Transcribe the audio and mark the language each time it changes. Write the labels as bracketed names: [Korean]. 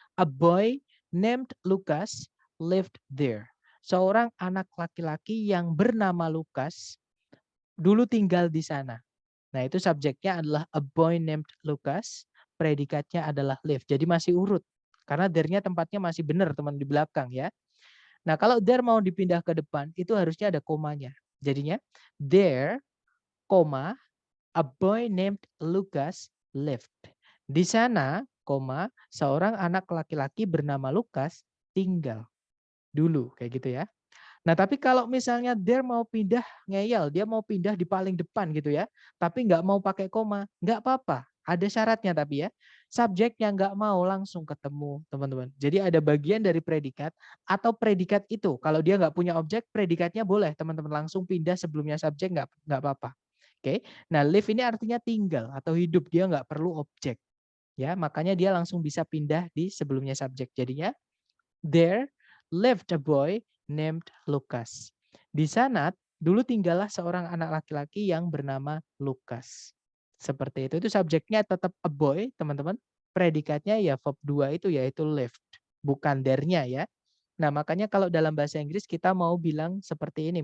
[English] A boy named Lucas lived there. [Indonesian] Seorang anak laki-laki yang bernama Lukas dulu tinggal di sana. Nah, itu subjeknya adalah [English] a boy named Lucas, [Indonesian] predikatnya adalah live. Jadi masih urut. Karena there-nya tempatnya masih benar, teman, di belakang ya. Nah, kalau there mau dipindah ke depan, itu harusnya ada komanya. Jadinya [English] there, koma, a boy named Lucas lived. [Indonesian] Di sana, koma, seorang anak laki-laki bernama Lukas tinggal dulu, kayak gitu ya. Nah, tapi kalau misalnya there mau pindah ngeyel, dia mau pindah di paling depan gitu ya, tapi nggak mau pakai koma, nggak apa-apa. Ada syaratnya tapi ya, subjeknya nggak mau langsung ketemu, teman-teman. Jadi ada bagian dari predikat atau predikat itu, kalau dia nggak punya objek, predikatnya boleh teman-teman langsung pindah sebelumnya subjek, nggak apa-apa. Oke, nah live ini artinya tinggal atau hidup, dia nggak perlu objek. Ya, makanya dia langsung bisa pindah di sebelumnya subjek. Jadinya [English] there lived a boy named Lucas. [Indonesian] Di sana dulu tinggallah seorang anak laki-laki yang bernama Lukas. Seperti itu. Itu subjeknya tetap [English] a boy, [Indonesian] teman-teman. Predikatnya ya verb 2 itu yaitu lived, bukan there-nya ya. Nah, makanya kalau dalam bahasa Inggris kita mau bilang seperti ini.